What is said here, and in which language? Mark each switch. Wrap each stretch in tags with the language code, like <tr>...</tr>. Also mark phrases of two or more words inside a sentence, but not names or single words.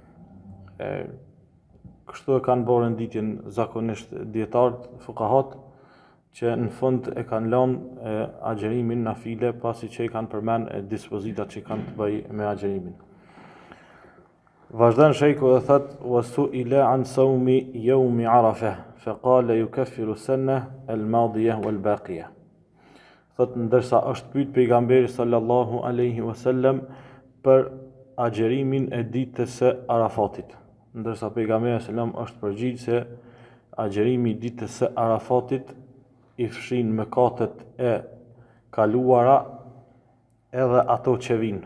<sq>Kështu e kanë bërë renditjen zakonisht dietarët, fuqahat, që në fund e kanë lënë agjerimin nafile pasi që i kanë përmend dispozitat që kanë të bëj me agjerimin. Vazhdon shejku dhe thot:</sq> <ar>"وسئل عن صوم يوم عرفة فقال يكفر السنة الماضية والباقية."</ar> <sq>Thot, ndërsa është pyet pejgamberi</sq> <ar>صلى الله عليه وسلم</ar> <sq>për agjerimin e ditës së Arafatit. Ndërsa pejgamberi sallallahu është përgjigj se agjerimi i ditës së Arafatit i fshin mëkatet e kaluara edhe ato që vinë.</sq>